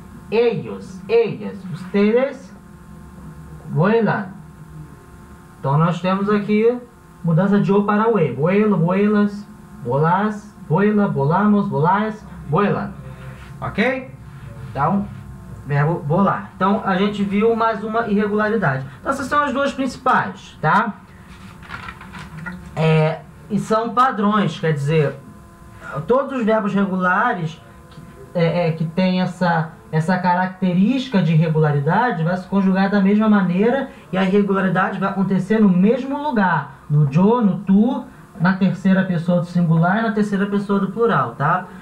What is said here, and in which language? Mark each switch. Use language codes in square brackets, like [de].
[es] Ellos, ellas, ustedes vuelan. [pt] Então nós temos aqui mudança de O para o E. [es] Vuelo, vuelas, volás, vuela, volamos, volais, vuelan. [pt] Ok? Então, verbo volar. Então a gente viu mais uma irregularidade. Então essas são as duas principais, tá? E são padrões, quer dizer, todos os verbos regulares que tem essa característica de irregularidade vai se conjugar da mesma maneira e a irregularidade vai acontecer no mesmo lugar, no yo, no tu, na terceira pessoa do singular e na terceira pessoa do plural, tá?